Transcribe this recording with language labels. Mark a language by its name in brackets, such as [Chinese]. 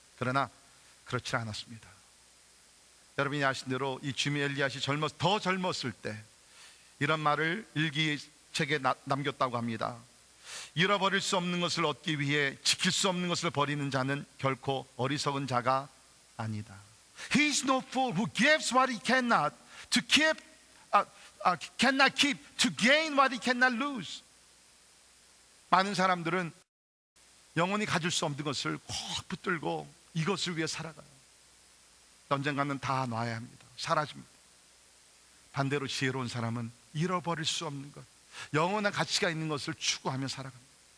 [Korean] 그러나 그렇지 않았습니다. 여러분이 아신 대로 이 짐 엘리엇이 더 젊었을 때 이런 말을 일기책에 남겼다고 합니다. 잃어버릴 수 없는 것을 얻기 위해 지킬 수 없는 것을 버리는 자는 결코 어리석은 자가 아니다. [English] He is no fool who gives what he cannot to keep, cannot keep to gain what he cannot lose. [Korean] 많은 사람들은 영원히 가질 수 없는 것을 꼭 붙들고 이것을 위해 살아가요. 언젠가는 다 놔야 합니다. 사라집니다. 반대로 지혜로운 사람은 잃어버릴 수 없는 것, 영원한 가치가 있는 것을 추구하며 살아갑니다.